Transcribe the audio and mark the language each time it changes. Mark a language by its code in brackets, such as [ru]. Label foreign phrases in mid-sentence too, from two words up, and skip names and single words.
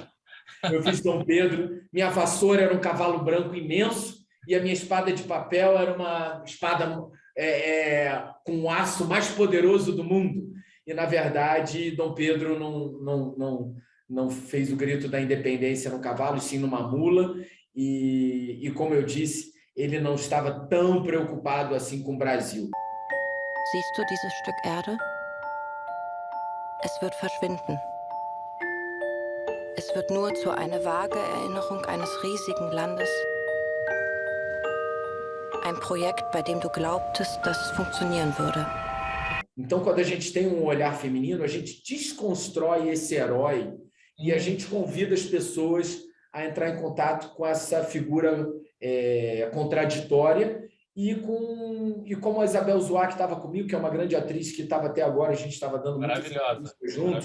[pt] Eu fiz Dom Pedro, minha vassoura era um cavalo branco imenso e a minha espada de papel era uma espada com o aço mais poderoso do mundo. E, na verdade, Dom Pedro não fez o grito da independência no cavalo, e sim numa mula. E, como eu disse, ele não estava tão preocupado assim com o Brasil. [de] Siehst du dieses Stück Erde? Es wird verschwinden. Es wird nur zu einer vage Erinnerung eines riesigen Landes. Ein Projekt, bei dem du glaubtest, dass es funktionieren würde. [pt] Então, quando a gente tem um olhar feminino, a gente desconstrói esse herói e a gente convida as pessoas a entrar em contato com essa figura contraditória e como a Isabel Zoá, que estava comigo, que é uma grande atriz que estava até agora, a gente estava dando muitas entrevistas juntos.